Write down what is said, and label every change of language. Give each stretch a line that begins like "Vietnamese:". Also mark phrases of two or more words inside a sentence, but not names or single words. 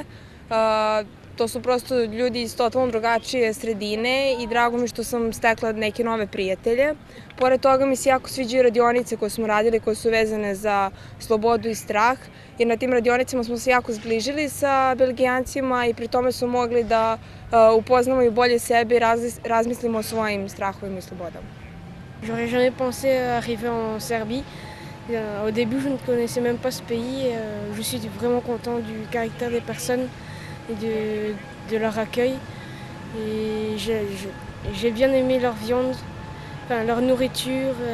Serbian: To su prosto ljudi iz totalno drugačije sredine i drago mi što sam stekla neke nove prijatelje. Pored toga mi se jako sviđaju radionice koje smo radili, koje su vezane za slobodu i strah, jer na tim radionicama smo se jako zbližili sa Belgijancima i pri tome smo mogli da upoznamo i bolje sebe i razmislimo o svojim strahovima i slobodama.
French: J'aurais jamais pensé arriver en Serbie. Au début, je ne connaissais même pas ce pays. Je suis vraiment content du caractère des personnes et de leur accueil. Et j'ai bien aimé leur viande, enfin, leur nourriture.